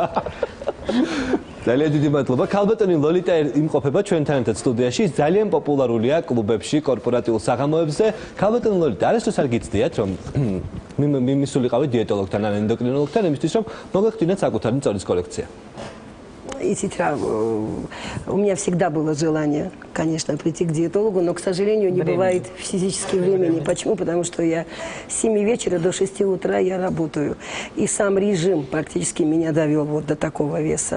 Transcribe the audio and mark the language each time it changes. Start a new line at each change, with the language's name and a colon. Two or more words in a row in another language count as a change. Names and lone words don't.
Georgian: ძალიან დიდი მადლობა. ქალბატონი ლოლიტა იმყოფება ჩვენთან ერთად სტუდიაში. ძალიან პოპულარულია კლუბებში, კორპორატიულ საღამოებზე. ქალბატონი ლოლიტა, არასდროს არ გიცდიათ რომ მიმისულიყავი დიეტოლოგთან ან ენდოკრინოლოგთან იმისთვის რომ მოგეხდინათ საკუთარი მწონის კოლექცია.
Russian: У меня всегда было желание, конечно, прийти к диетологу, но, к сожалению, не бывает физически времени. Почему? Потому что я с 7 вечера до 6 утра я работаю. И сам режим практически меня довел вот до такого веса.